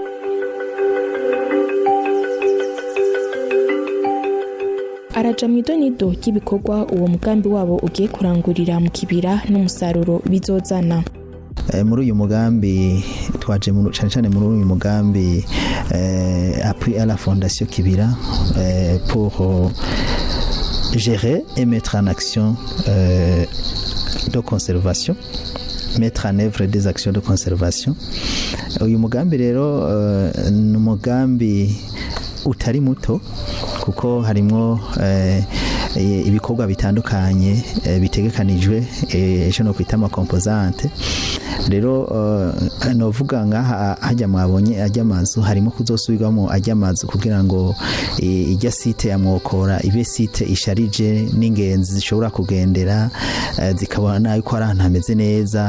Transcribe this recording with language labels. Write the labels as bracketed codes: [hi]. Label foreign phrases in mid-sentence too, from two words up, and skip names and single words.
[rn] Araja mw'idonido ry'ibikorwa uwo mugambi wabo ugiye kurangurira mu kibira n'umusaruro bizozana. Muri uyu mugambi twaje cyane muri uyu mugambi [fr] appui à la Fondation Kibira pour gérer et mettre en action de conservation, mettre en œuvre des actions de conservation. [rn] Uyu mugambi rero ni umugambi utari muto kuko harimwo ibikorwa bitandukanye bitegekanijwe ejo no kwita amakomposante. Rero novuga ngaha hajya mwabonye ajya amazu harimo kuzosubirwamo ajya amazu kugira ngo ijya site ya mwokora ibe site isharije n'ingenzi zishobora kugendera zikabona yuko ari ahantu hameze neza.